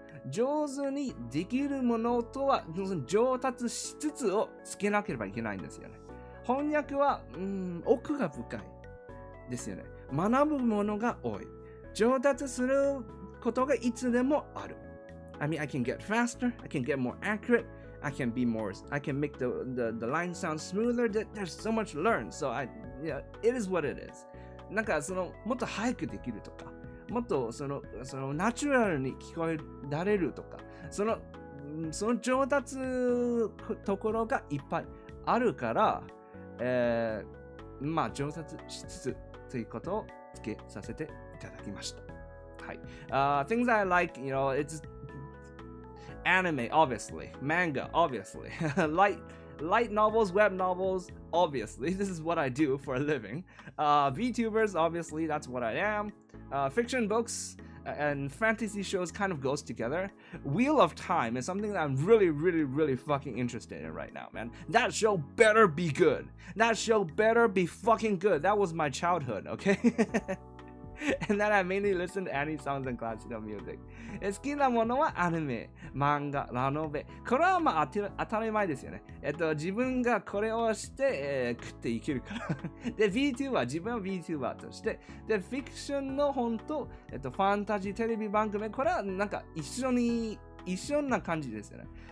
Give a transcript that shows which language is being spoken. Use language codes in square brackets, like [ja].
[ja] 上手にできるものとは上達しつつをつけなければいけないんですよね。翻訳は奥が深いですよね。学ぶものが多い。上達することがいつでもある。 [en] I mean, I can get faster, I can get more accurate, I can make the line sound smoother. There's so much to learn. So it is what it is. [ja] なんかもっと早くできるとか、もっとナチュラルに聞こえられるとか、その上達ところがいっぱいあるから、まあ上達しつつということをつけさせていただきました。はい。 [en] Things I like, it's anime, obviously. Manga, obviously. Light novels, web novels, obviously. This is what I do for a living. VTubers, obviously, that's what I am. Fiction books and fantasy shows kind of goes together. Wheel of Time is something that I'm really, really, really fucking interested in right now, man. That show better be good. That show better be fucking good. That was my childhood, okay? And then I mainly listen to anime songs and classical music. [ja] 好きなものはアニメ、漫画、ラノベ。これはまあ当たり前ですよね。自分がこれをして、食っていけるから。で、VTuber、自分は VTuber として。で、フィクションの本と、ファンタジーテレビ番組、これはなんか一緒な感じですよね。